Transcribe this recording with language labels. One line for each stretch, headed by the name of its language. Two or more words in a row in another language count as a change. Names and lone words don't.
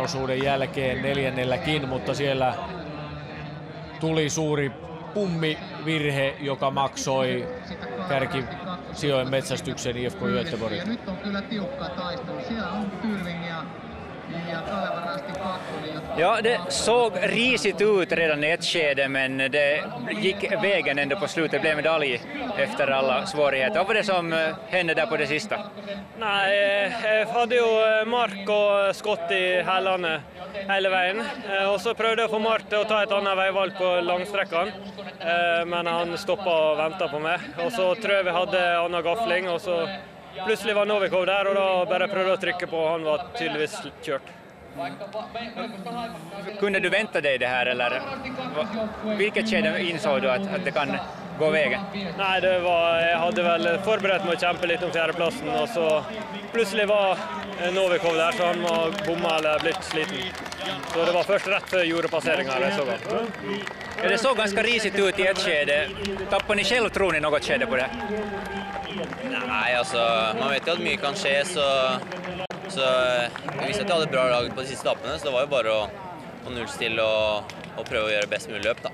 Finnish: osuuden jälkeen 4. mutta siellä tuli suuri pummivirhe, joka maksoi kärkisijojen metsästyksen IFK Göteborg. Ja nyt on kyllä tiukka taistelu. Siellä on Tyrving ja
Swedish: Ja, det såg risigt ut redan i ett skede, men det gick vägen ändå på slutet. Det blev medalj efter alla svårigheter. Vad var det som hände där på det sista?
Norwegian: Nei, jeg hadde jo Mark og skott i hælene hele veien. Og så prøvde jeg å få Mark til å ta et annet veivalg på langstrekkene, men han stoppet og ventet på meg. Og så tror jeg vi hadde annen gafling, og så plutselig var Novikov der, og da bare prøvde jeg å trykke på, og han var tydeligvis kjørt.
Swedish: Kunde du vänta dig det här, eller vilket skede insåg du att det kan gå vägen?
Norwegian: Nei, jeg hadde vel forberedt meg å kjempe litt om fjerdeplassen, og så plutselig var Novikov der, så han var bomma eller blitt sliten. Så det var først rett før jordepasseringen jeg så han.
Swedish: Ja, det såg ganska risigt ut i ett skede. Tappade ni självtron i något skede på det? Nej, alltså man vet ju att mycket kan ske, så vi visste att jag hade ett bra lag på de sista etappene, så det var ju bara att nullstilla och pröva att göra bäst möjligt löp då.